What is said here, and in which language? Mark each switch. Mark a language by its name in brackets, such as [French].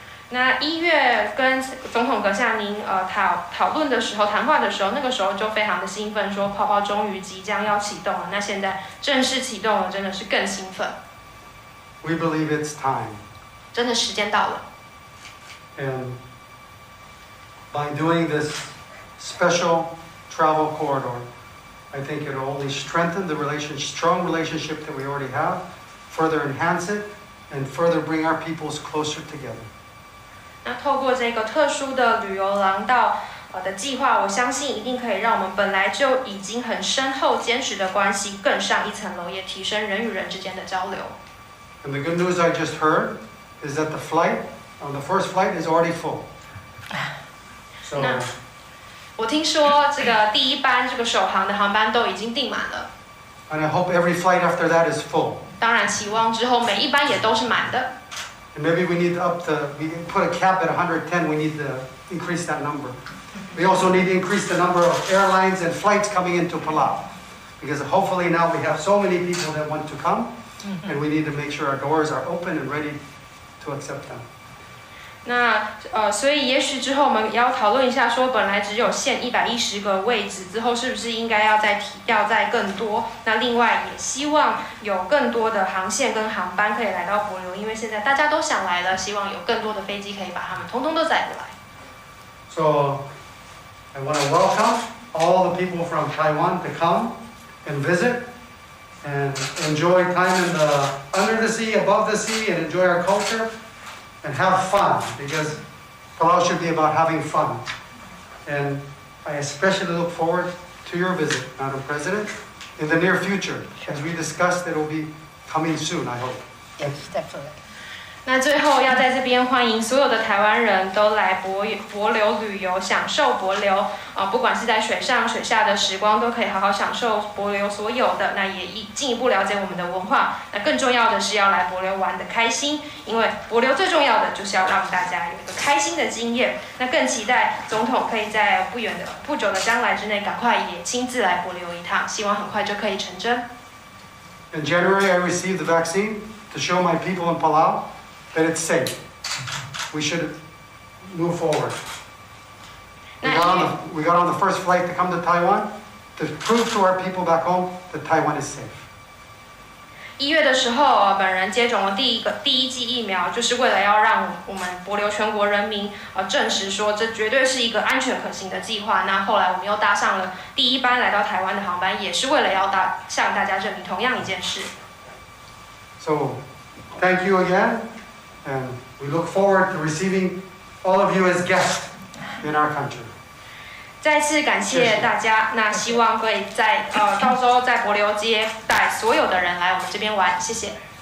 [Chinese] 那1月跟总统阁下您讨论的时候，谈话的时候，那个时候就非常的兴奋，说泡泡终于即将要启动了。那现在正式启动了，真的是更兴奋。 [English] We believe it's time. [Chinese] 真的时间到了。 [English] And by doing this special travel corridor, I think it will only strengthen the strong relationship that we already have, further enhance it, and further bring our peoples closer together. [Chinese] 那透过这个特殊的旅游廊道的计划，我相信一定可以让我们本来就已经很深厚坚实的关系更上一层楼，也提升人与人之间的交流。 [English] And the good news I just heard is that the first flight is already full. So. [Chinese] 我听说这个第一班这个首航的航班都已经订满了。 [English] And I hope every flight after that is full. [Chinese] 当然，期望之后每一班也都是满的。 [English] And maybe we need we put a cap at 110, we need to increase that number. We also need to increase the number of airlines and flights coming into Palau. Because hopefully now we have so many people that want to come, and we need to make sure our doors are open and ready to accept them. [Chinese] 那所以也许之后我们也要讨论一下，说本来只有限110个位置，之后是不是应该要再更多？那另外也希望有更多的航线跟航班可以来到帛琉，因为现在大家都想来了，希望有更多的飞机可以把他们通通都载过来。 [English] So I want to welcome all the people from Taiwan to come and visit and enjoy time in the under the sea, above the sea, and enjoy our culture and have fun, because Palau should be about having fun. And I especially look forward to your visit, Madam President, in the near future. As we discussed, it will be coming soon, I hope. Yes, definitely. [Chinese] 那最后要在这边欢迎所有的台湾人都来帛琉旅游，享受帛琉不管是在水上、水下的时光，都可以好好享受帛琉所有的。那也进一步了解我们的文化。那更重要的是要来帛琉玩得开心，因为帛琉最重要的就是要让大家有一个开心的经验。那更期待总统可以在不久的将来之内，赶快也亲自来帛琉一趟，希望很快就可以成真。 [English] In January, I received the vaccine to show my people in Palau that it's safe. We should move forward. We got on the first flight to come to Taiwan to prove to our people back home that Taiwan is safe. [Chinese] 1月的时候，本人接种了第一剂疫苗，就是为了要让我们帛琉全国人民证实说这绝对是一个安全可行的计划。那后来我们又搭上了第一班来到台湾的航班，也是为了要向大家证明同样一件事。 [English] So, thank you again, and we look forward to receiving all of you as guests in our country. [Chinese] 再次感谢大家，那希望可以到时候在帛琉接待所有的人来我们这边玩，谢谢。